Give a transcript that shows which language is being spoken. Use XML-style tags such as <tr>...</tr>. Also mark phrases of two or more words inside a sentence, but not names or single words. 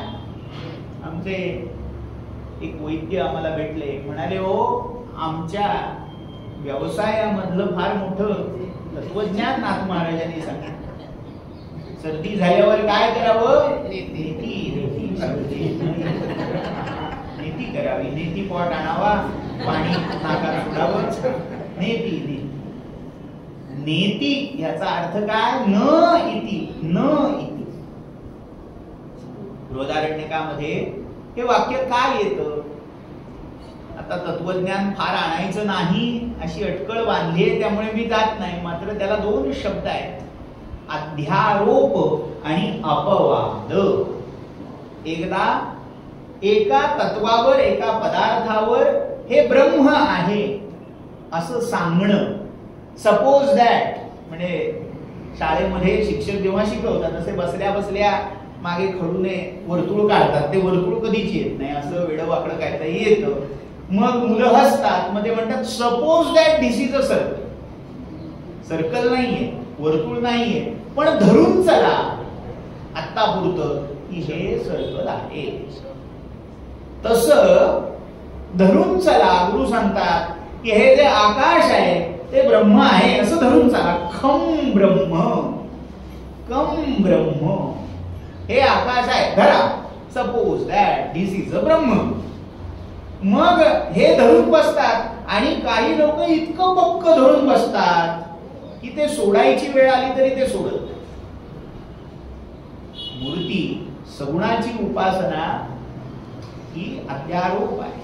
<mr>आमचे एक वैद्य आम्हाला भेटले, म्हणाले हो आमच्या व्यवसायामधलं फार मोठं तत्वज्ञान नाथ महाराजांनी सांगितलं. सर्दी झाल्यावर काय करावं, नेती नेती नेती करावी. नेती पॉट आणावा, पाणी नाकात सोडावं. नेती नेती याचा अर्थ काय?</mr> <sa>न इति, न इति.</sa> <mr>बृहदारण्यकामध्ये हे वाक्य काय येतं? आता तत्वज्ञान फार आणायचं नाही अशी अटकळ बांधली आहे, त्यामुळे मी जात नाही. मात्र त्याला दोन शब्द आहेत, अध्यारोप आणि अपवाद. एकदा एका तत्वावर, एका पदार्थावर हे ब्रह्म आहे असं सांगणं.</mr> <en>suppose that,</en> <mr>म्हणजे शाळेमध्ये शिक्षक जेव्हा शिकवतात तसे बसल्या बसल्या मागे खडूने वर्तुळ काढतात. ते वर्तुळ कधीच येत नाही, असं वेडवाकडं काहीतरी येतं. मग मुलं हसतात, मध्ये म्हणतात</mr> <en>suppose that this is a circle.</en> <mr>सर्कल नाहीये, वर्तुळ नाहीये, पण धरून चला आत्तापुरतं की हे सर्कल आहे. तसं धरून चला, गुरु सांगतात की हे जे आकाश आहे ते ब्रह्म आहे असं धरून चला.</mr> <sa>खम ब्रह्म, कम ब्रह्म,</sa> <mr>हे आकाश आहे धरा.</mr> <en>suppose that this is a Brahma.</en> <mr>मग हे धरून बसतात आणि काही लोक इतकं पक्क धरून बसतात की ते सोडायची वेळ आली तरी ते सोडत नाही. मूर्ती सगुणाची उपासना ही अध्यारोप आहे.</mr>